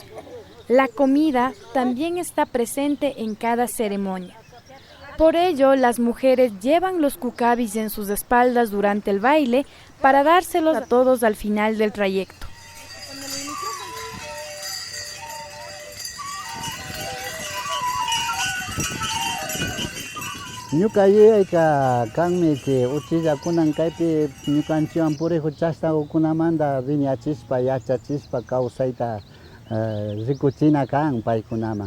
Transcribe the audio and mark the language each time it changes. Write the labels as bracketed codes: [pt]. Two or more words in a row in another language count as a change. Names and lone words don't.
[es] La comida también está presente en cada ceremonia. Por ello, las mujeres llevan los cucabis en sus espaldas durante el baile para dárselos a todos al final del trayecto. [qu] Ñuka yuyayka kanmi que uchillakunan kaypi ñukanchiwan purikun chashnakukunamanta viñachispa yachachispa kawsayta rikuchina kan paykunaman.